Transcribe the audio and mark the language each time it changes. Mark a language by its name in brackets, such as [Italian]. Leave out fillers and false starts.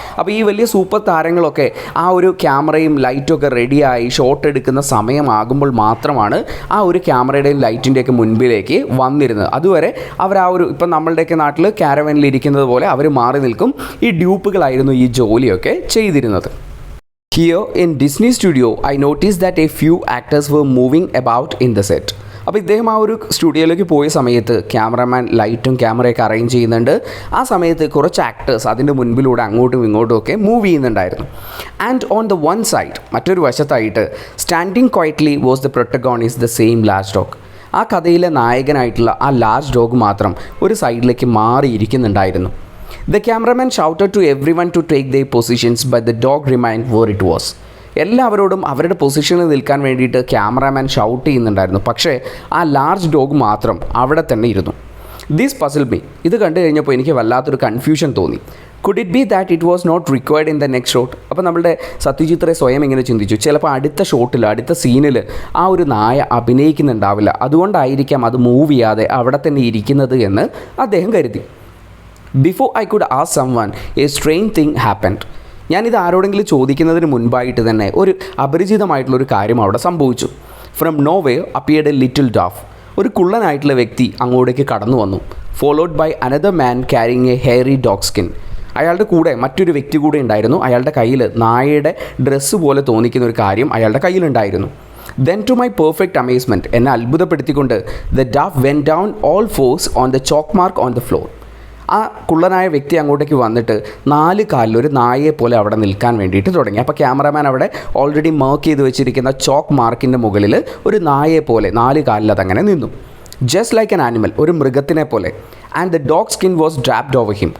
[Malayalam] അപ്പോൾ ഈ വലിയ സൂപ്പർ താരങ്ങളൊക്കെ ആ ഒരു ക്യാമറയും ലൈറ്റും ഒക്കെ റെഡിയായി ഷോട്ട് എടുക്കുന്ന സമയമാകുമ്പോൾ മാത്രമാണ് ആ ഒരു ക്യാമറയുടെയും ലൈറ്റിൻ്റെയൊക്കെ മുൻപിലേക്ക് വന്നിരുന്നത്. അതുവരെ അവർ ആ ഒരു ഇപ്പം നമ്മളുടെയൊക്കെ നാട്ടിൽ കാരവനിൽ ഇരിക്കുന്നത് പോലെ അവർ മാറി നിൽക്കും. ഈ ഡ്യൂപ്പുകളായിരുന്നു ഈ ജോലിയൊക്കെ ചെയ്തിരുന്നത്. [English] Here in Disney studio, I noticed that a few actors were moving about in the set. [Malayalam] അപ്പോൾ ഇദ്ദേഹം ആ ഒരു സ്റ്റുഡിയോയിലേക്ക് പോയ സമയത്ത് ക്യാമറമാൻ ലൈറ്റും ക്യാമറയൊക്കെ അറേഞ്ച് ചെയ്യുന്നുണ്ട്. ആ സമയത്ത് കുറച്ച് ആക്ടേഴ്സ് അതിൻ്റെ മുൻപിലൂടെ അങ്ങോട്ടും ഇങ്ങോട്ടും ഒക്കെ മൂവ് ചെയ്യുന്നുണ്ടായിരുന്നു. [English] and on the one side, [Malayalam] മറ്റൊരു വശത്തായിട്ട് [English] Standing quietly was the protagonist the same large dog. [Malayalam] ആ കഥയിലെ നായകനായിട്ടുള്ള ആ ലാർജ് ഡോഗ് മാത്രം ഒരു സൈഡിലേക്ക് മാറിയിരിക്കുന്നുണ്ടായിരുന്നു. [English] The cameraman shouted to everyone to take their positions, but the dog remained where it was. [Malayalam] എല്ലാവരോടും അവരുടെ പൊസിഷനിൽ നിൽക്കാൻ വേണ്ടിയിട്ട് ക്യാമറാമാൻ ഷൗട്ട് ചെയ്യുന്നുണ്ടായിരുന്നു. പക്ഷേ ആ ലാർജ് ഡോഗ് മാത്രം അവിടെ തന്നെ ഇരുന്നു. [English] This puzzle me. [Malayalam] ഇത് കണ്ടു കഴിഞ്ഞപ്പോൾ എനിക്ക് വല്ലാത്തൊരു കൺഫ്യൂഷൻ തോന്നി. [English] Could it be that it was not required in the next shot? [Malayalam] അപ്പോൾ നമ്മുടെ സത്യജിത് റേ സ്വയം ഇങ്ങനെ ചിന്തിച്ചു, ചിലപ്പോൾ അടുത്ത ഷോട്ടിൽ അടുത്ത സീനിൽ ആ ഒരു നായ അഭിനയിക്കുന്നുണ്ടാവില്ല, അതുകൊണ്ടായിരിക്കാം അത് മൂവ് ചെയ്യാതെ അവിടെ തന്നെ ഇരിക്കുന്നത് എന്ന് അദ്ദേഹം കരുതി. [English] Before I could ask someone a strange thing happened. [Malayalam] ഞാനിത് ആരോടെങ്കിലും ചോദിക്കുന്നതിന് മുൻപായിട്ട് തന്നെ ഒരു അപരിചിതമായിട്ടുള്ളൊരു കാര്യം അവിടെ സംഭവിച്ചു. [English] From nowhere appeared a little dwarf. [Malayalam] ഒരു കുള്ളനായിട്ടുള്ള വ്യക്തി അങ്ങോട്ടേക്ക് കടന്നു വന്നു. [English] Followed by another man carrying a hairy dog skin. [Malayalam] അയാളുടെ കൂടെ മറ്റൊരു വ്യക്തി കൂടെ ഉണ്ടായിരുന്നു. അയാളുടെ കയ്യിൽ നായയുടെ ഡ്രസ്സ് പോലെ തോന്നിക്കുന്ന ഒരു കാര്യം അയാളുടെ കയ്യിലുണ്ടായിരുന്നു. [English] Then to my perfect amazement, [Malayalam] എന്നെ അത്ഭുതപ്പെടുത്തിക്കൊണ്ട് [English] the dove went down all fours on the chalk mark on the floor. [Malayalam] ആ കുള്ളനായ വ്യക്തി അങ്ങോട്ടേക്ക് വന്നിട്ട് 4 കാലിൽ ഒരു നായയെ പോലെ അവിടെ നിൽക്കാൻ വേണ്ടിയിട്ട് തുടങ്ങി. അപ്പോൾ ക്യാമറാമാൻ അവിടെ ഓൾറെഡി മാർക്ക് ചെയ്ത് വെച്ചിരിക്കുന്ന ചോക്ക് മാർക്കിൻ്റെ മുകളിൽ ഒരു നായയെ പോലെ 4 കാലിൽ അതങ്ങനെ നിന്നു. [English] just like an animal, [Malayalam] ഒരു മൃഗത്തിനെ പോലെ. [English] And the dog skin was draped over him.